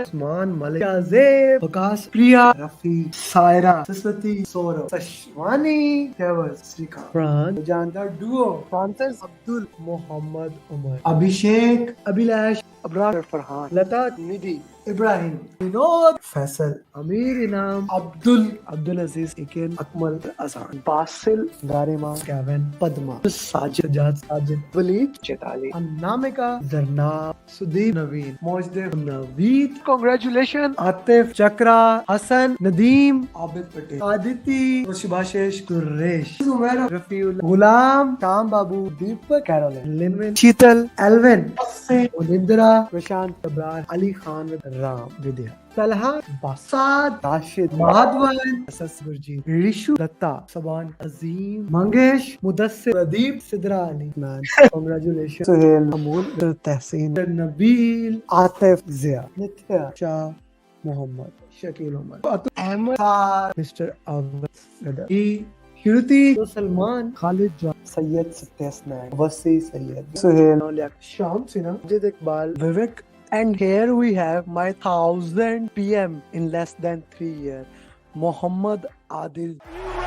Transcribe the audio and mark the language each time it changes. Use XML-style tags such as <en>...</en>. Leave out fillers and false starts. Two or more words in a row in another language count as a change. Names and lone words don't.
<en>Usman, Malik, Azeb, Waqas, Priya, Rafi, Saira, Saswati, Saurav, Sashwani, Tewaz, Srika, Fran, Janda Duo, Francis, Abdul, Muhammad, Umar, Abhishek, Abhilash, Abrar, Farhan, Lata, Nidhi, Ibrahim, Vinod, Faisal, Amir Inam, Abdul Aziz, Iken, Akmal Azan, Basil, Garima, Kevin, Padma, Sajid, Sajid, Waleed, Chetali, Anamika, Zarnab, Sudeep, Naveen, Mojdev, Naveed. Congratulations. Atif, Chakra, Hassan, Nadeem, Abid Patel, Aditi, Shubhashish, Suresh, Zumaira, Rafiul, Gulam, Sham Babu, Deepak, Caroline, Linwin, Sheetal, Alvin, Asse, Unindra, Prashant, Abrar, Ali Khan with Ram, Vidya, Talha, Basad, Rashid, Madhavan, Asas Gurjeet, Rishu, Datta, Saban, Azim, Mangesh, Mudassir, Pradeep, Sidra Ali, Man, congratulations. Suhail, Amul, Tehseen, Nabil, Atif, Zia, Nithya, Shah, Muhammad, Shakil Umar, Amer, Mr. Awad, E, Shruti, Salman, Khalid, John, Sayyid Satyasnaik, Wasi, Sayyid, Suhail, Sham Sinha, Majid Iqbal, Vivek, and here we have my 1000 PM in less than 3 years, Muhammad Adil.</en>